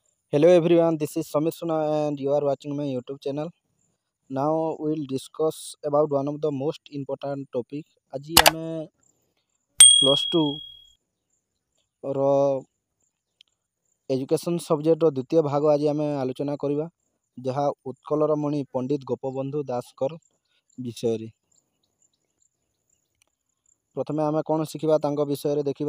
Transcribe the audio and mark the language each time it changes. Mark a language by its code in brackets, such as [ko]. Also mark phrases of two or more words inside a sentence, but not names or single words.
[en] Hello everyone, this is Samir Suna and you are watching my YouTube channel. Now we will discuss about one of the most important topic. [or] ଆଜି ଆମେ +2 ର [en] education subjectର [or] ଦ୍ୱିତୀୟ ଭାଗ ଆଜି ଆମେ ଆଲୋଚନା କରିବା, ଯାହା ଉତ୍କଳର ମଣି ପଣ୍ଡିତ ଗୋପବନ୍ଧୁ ଦାସଙ୍କର ବିଷୟରେ। ପ୍ରଥମେ ଆମେ କ'ଣ ଶିଖିବା ତାଙ୍କ ବିଷୟରେ ଦେଖିବା।